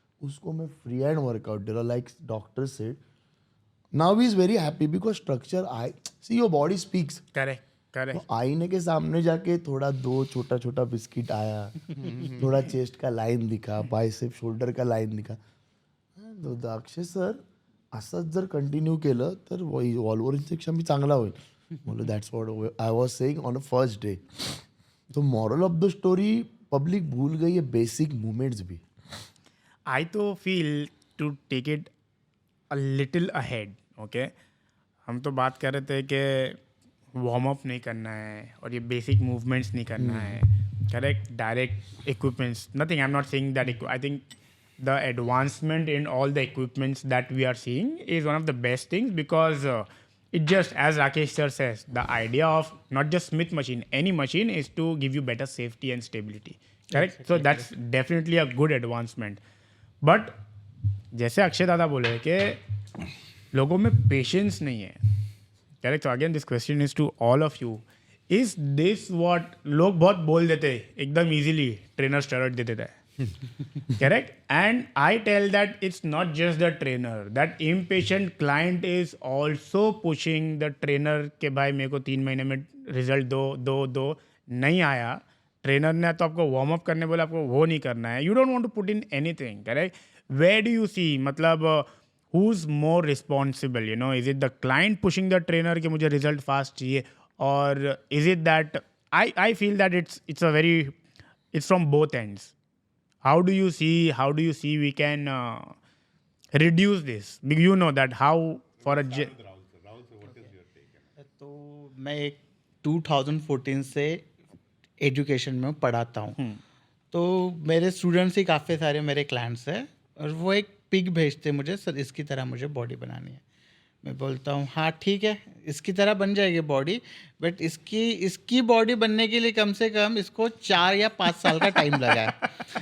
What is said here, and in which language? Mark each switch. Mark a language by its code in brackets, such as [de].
[hi] उसको मैं free hand workout दे रहा, [en] Like doctor said. Now he is very happy because structure I see your body speaks. Correct. [hi] तो आईने के सामने जाके थोड़ा 2 छोटा छोटा बिस्किट आया, थोड़ा चेस्ट का लाइन दिखा, बायसेप शोल्डर का लाइन दिखा. [mr] तो अक्षय सर असंच जर कंटिन्यू केलं तर वॉल्व्हरिनपेक्षा मी चांगला होईल. [en] बोलो that's what I was saying on a first day. [hi] तो [en] moral of the story, [hi] public भूल गई है बेसिक मूवमेंट्स भी. [en] I तो feel to take it a little ahead, okay? [hi] हम तो बात कर रहे थे कि वार्म अप नहीं करना है और ये बेसिक मूवमेंट्स नहीं करना है, correct? [en] Direct equipments, nothing. I am not saying that. I think the advancement in all the equipments that we are seeing is one of the best things because it just, as Rakesh sir says, the idea of not just Smith machine, any machine is to give you better safety and stability, correct? So that's definitely a good advancement. [hi] But जैसे अक्षय दादा बोले कि लोगों में patience नहीं है, correct? [en] तो again this question is to all of you. Is this what [hi] लोग बहुत बोल देते एकदम [en] Easily, trainer steroid दे देता है, correct? And I tell that it's not just the trainer, that impatient client is also pushing the trainer [hi] के भाई मेरे को 3 महीने में रिजल्ट दो. नहीं आया, ट्रेनर ने तो आपको वार्म अप करने बोला, आपको वो नहीं करना है. [en] You don't want to put in anything, correct? Where do you see, मतलब who's more responsible, you know? Is it the client pushing the trainer [hi] कि मुझे रिजल्ट फास्ट चाहिए, [en] or is it that I feel that it's from both ends. How do you see we can reduce this? Because you know that how for a [hi] तो मैं एक 2014 से education में पढ़ाता हूँ. तो मेरे स्टूडेंट्स ही काफ़ी सारे मेरे क्लाइंट्स हैं और वो एक पिग भेजते मुझे, सर इसकी तरह मुझे बॉडी बनानी है. मैं बोलता हूँ हाँ ठीक है, इसकी तरह बन जाएगी बॉडी, बट इसकी बॉडी बनने के लिए कम से कम इसको 4 या 5 साल का टाइम लगा है.